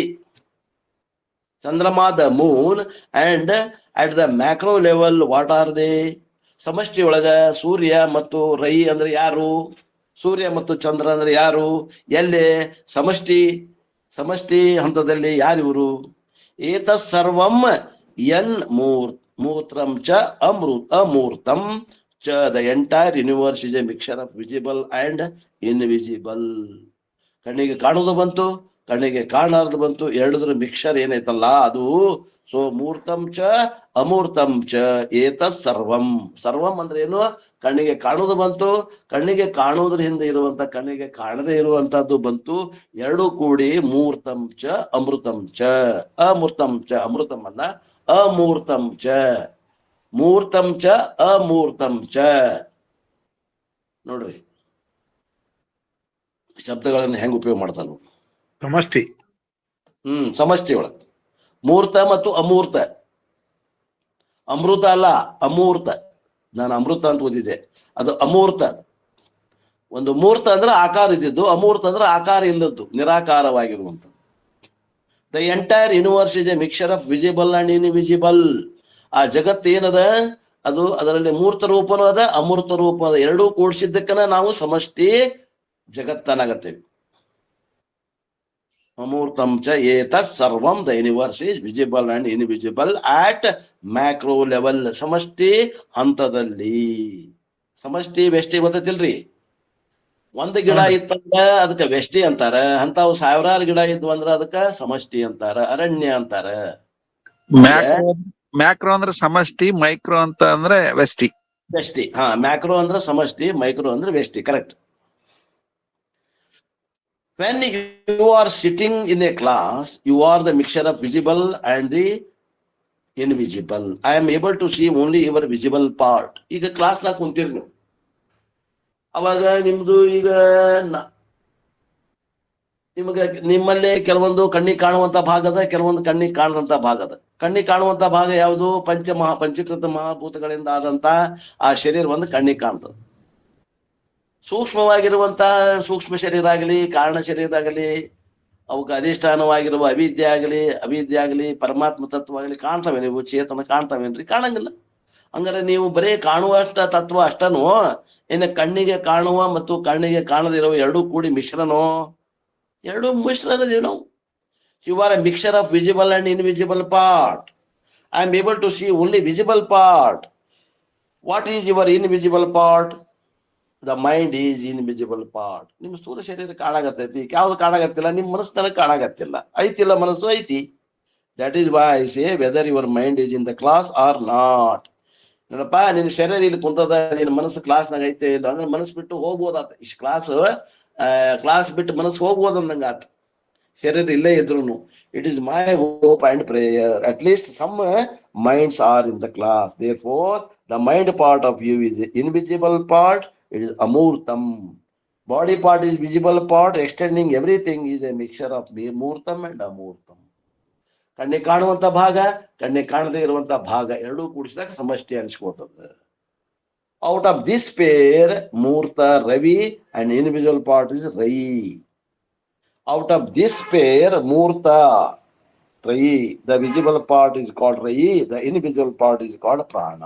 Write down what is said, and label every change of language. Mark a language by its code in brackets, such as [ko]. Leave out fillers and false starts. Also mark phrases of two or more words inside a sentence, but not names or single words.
[en] ಚಂದ್ರಮ the moon. And at the macro level what are they? [kn] ಸಮಷ್ಟಿ ಒಳಗ ಸೂರ್ಯ ಮತ್ತು ರೈ ಅಂದ್ರೆ ಯಾರು? ಸೂರ್ಯ ಮತ್ತು ಚಂದ್ರ ಅಂದ್ರೆ ಯಾರು? ಎಲ್ಲಿ? ಸಮಷ್ಟಿ ಹಂತದಲ್ಲಿ ಯಾರಿವರು? [sa] ಏತತ್ ಸರ್ವಂ ಯನ್ ಮೂತ್ರಂ ಚ ಅಮೂರ್ತಂ ಚ. [en] the entire universe is a mixture of visible and invisible. [kn] ಕಣ್ಣಿಗೆ ಕಾಣುವುದು ಬಂತು, ಕಣ್ಣಿಗೆ ಕಾಣಾರ್ದು ಬಂತು, ಎರಡದ್ರ ಮಿಕ್ಸರ್ ಏನೈತಲ್ಲ ಅದು. [sa] ಸೊ ಮೂರ್ತಂ ಚ ಅಮೂರ್ತಂ ಚ ಏತತ್ ಸರ್ವಂ. [kn] ಸರ್ವಂ ಅಂದ್ರೆ ಏನು? ಕಣ್ಣಿಗೆ ಕಾಣುವುದು ಬಂತು, ಕಣ್ಣಿಗೆ ಕಾಣುವುದ್ರ ಹಿಂದೆ ಇರುವಂತ ಕಣ್ಣಿಗೆ ಕಾಣದೇ ಇರುವಂತಹದ್ದು ಬಂತು. ಎರಡೂ ಕೂಡಿ [sa] ಮೂರ್ತಂ ಚ ಅಮೃತಂ ಚ. ಅಮೃತಂ ಚ, ಅಮೃತಂ ಅಲ್ಲ, ಅಮೂರ್ತಂ ಚ. ಮೂರ್ತಂ ಚ ಅಮೂರ್ತಂ ಚ. [kn] ನೋಡ್ರಿ ಶಬ್ದಗಳನ್ನು ಹೆಂಗ್ ಉಪಯೋಗ ಮಾಡ್ತಾನ. ಸಮಷ್ಟಿ. ಸಮಷ್ಟಿ ಒಳಗ ಮೂರ್ತ ಮತ್ತು ಅಮೂರ್ತ. ಅಮೃತ ಅಲ್ಲ, ಅಮೂರ್ತ. ನಾನು ಅಮೃತ ಅಂತ ಓದಿದ್ದೆ, ಅದು ಅಮೂರ್ತ. ಒಂದು ಮೂರ್ತ ಅಂದ್ರೆ ಆಕಾರ ಇದ್ದಿದ್ದು, ಅಮೂರ್ತ ಅಂದ್ರೆ ಆಕಾರ ಇಲ್ಲದ್ದು, ನಿರಾಕಾರವಾಗಿರುವಂಥದ್ದು. [en] the entire universe is a mixture of visible and invisible. [kn] ಆ ಜಗತ್ತು ಏನದ ಅದು, ಅದರಲ್ಲಿ ಮೂರ್ತ ರೂಪನೂ ಅದ, ಅಮೂರ್ತ ರೂಪ ಅದ. ಎರಡೂ ಕೂಡಿಸಿದ್ದಕ್ಕನ ನಾವು ಸಮಷ್ಟಿ ಜಗತ್ತನಾಗತ್ತೇವೆ. [sa] ಅಮೂರ್ತಂ ಚ ಏತತ್ ಸರ್ವಂ. [en] the universe is visible and invisible at macro level. [kn] ಸಮಷ್ಟಿ ಹಂತದಲ್ಲಿ. ಸಮಷ್ಟಿ ವ್ಯಷ್ಟಿ ಗೊತ್ತಿಲ್ರಿ. ಒಂದು ಗಿಡ ಇತ್ತಂದ್ರ ಅದಕ್ಕೆ ವ್ಯಷ್ಟಿ ಅಂತಾರ. ಅಂತಾವ್ 1000 ಗಿಡ ಇದ್ವು ಅಂದ್ರ ಅದಕ್ಕ ಸಮಷ್ಟಿ ಅಂತಾರ, ಅರಣ್ಯ ಅಂತಾರ. ಮ್ಯಾಕ್ರೋ ಅಂದ್ರೆ ಸಮಷ್ಟಿ, ಮೈಕ್ರೋ ಅಂತ ಅಂದ್ರೆ ವ್ಯಷ್ಟಿ. ವ್ಯಷ್ಟಿ. ಮ್ಯಾಕ್ರೋ ಅಂದ್ರೆ ಸಮಷ್ಟಿ, ಮೈಕ್ರೋ ಅಂದ್ರೆ ವ್ಯಷ್ಟಿ. ಕರೆಕ್ಟ್. [en] When you are sitting in a class, you are the mixture of visible and the invisible. I am able to see only your visible part. [kn] ಈಗ ಕ್ಲಾಸ್ ನಾಗ ಕುಂತೀರಿ ನೀವು, ಅವಾಗ ನಿಮ್ದು ಈಗ ನಿಮಗೆ ನಿಮ್ಮಲ್ಲೇ ಕೆಲವೊಂದು ಕಣ್ಣಿಗೆ ಕಾಣುವಂತ ಭಾಗದ, ಕೆಲವೊಂದು ಕಣ್ಣಿಗೆ ಕಾಣದಂತ ಭಾಗದ. ಕಣ್ಣಿಗೆ ಕಾಣುವಂತ ಭಾಗ ಯಾವುದು? ಪಂಚೀಕೃತ ಮಹಾಭೂತಗಳಿಂದ ಆದಂತ ಆ ಶರೀರ ಒಂದು ಕಣ್ಣಿಗೆ ಕಾಣ್ತದೆ. ಸೂಕ್ಷ್ಮವಾಗಿರುವಂತ ಸೂಕ್ಷ್ಮ ಶರೀರ ಆಗಲಿ, ಕಾರಣ ಶರೀರ ಆಗಲಿ, ಅವಕ್ಕೆ ಅಧಿಷ್ಠಾನವಾಗಿರುವ ಅವಿದ್ಯೆ ಆಗಲಿ, ಪರಮಾತ್ಮ ತತ್ವ ಆಗಲಿ ಕಾಣ್ತವೆ. ನೀವು ಚೇತನ ಕಾಣ್ತಾವೇನ್ರಿ? ಕಾಣಂಗಿಲ್ಲ. ಹಂಗಾರೆ ನೀವು ಬರೀ ಕಾಣುವಷ್ಟ ತತ್ವ ಅಷ್ಟನೋ, ಇನ್ನು ಕಣ್ಣಿಗೆ ಕಾಣುವ ಮತ್ತು ಕಣ್ಣಿಗೆ ಕಾಣದಿರುವ ಎರಡೂ ಕೂಡಿ ಮಿಶ್ರನೋ? ಎರಡೂ ಮಿಶ್ರಣದೇನೋ. [en] you are a mixture of visible and invisible part. I am able to see only visible part. What is your invisible part? the mind is invisible part. [kn] ನಿಮ್ಮ ಸ್ಥೂಲ ಶರೀರ ಕಾಣಾಗತ್ತೈತಿ, ಯಾವ್ದು ಕಾಣಾಗತ್ತಿಲ್ಲ? ನಿಮ್ಮ ಮನಸ್ಸಿನಲ್ಲಿ ಕಾಣಾಗತ್ತಿಲ್ಲ. ಐತಿಲ್ಲ ಮನಸ್ಸು? ಐತಿ. [en] that is why I say whether your mind is in the class or not. [kn] ನೋಡಪ್ಪ, ನಿನ್ನ ಶರೀರ ಇಲ್ಲಿ ಕುಂತದ, ನಿನ್ನ ಮನಸ್ಸು ಕ್ಲಾಸ್ನಾಗ ಐತೆ ಇಲ್ಲ ಅಂದ್ರೆ ಮನಸ್ಸು ಬಿಟ್ಟು ಹೋಗ್ಬೋದಾತ. ಇಷ್ಟು ಕ್ಲಾಸ್ ಬಿಟ್ಟು ಮನಸ್ಸು ಹೋಗ್ಬೋದು ಅಂದಂಗ ಆತ. ಶರೀರ ಇಲ್ಲೇ ಇದ್ರು [en] it is my hope and prayer at least some minds are in the class therefore the mind part of you is invisible part, it is ಅಮೂರ್ತಂ. body part is visible part, extending everything is a mixture of ಮೂರ್ತಂ and ಅಮೂರ್ತಂ. [kn] ಕಣ್ಣಿಗೆ ಕಾಣುವಂತ ಭಾಗ, ಕಣ್ಣಿಗೆ ಕಾಣದೇ ಇರುವಂತ ಭಾಗ ಎರಡೂ ಕೂಡಿಸಿದಾಗ ಸಮಷ್ಟಿ ಅನಿಸ್ಕೋತದೆ. [en] out of this pair [sa] ಮೂರ್ತ ರವಿ [en] and invisual part is ರೈ. out of this pair [sa] ಮೂರ್ತ ರೈ, [en] the visible part is called ರೈ, the invisible part is called ಪ್ರಾಣ.